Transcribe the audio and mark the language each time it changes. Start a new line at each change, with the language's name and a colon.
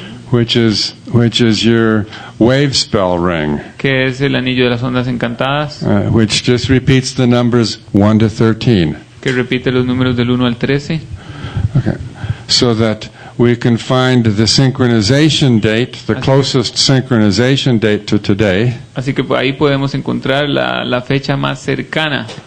English: which is your wave spell ring,
Spanish: que es el anillo de las ondas encantadas,
English: which just repeats the numbers 1 to 13.
Spanish: que repite los números del 1 al 13.
English: Okay, so that we can find the synchronization date, the closest synchronization date to today,
Spanish: Así que ahí podemos encontrar la fecha más cercana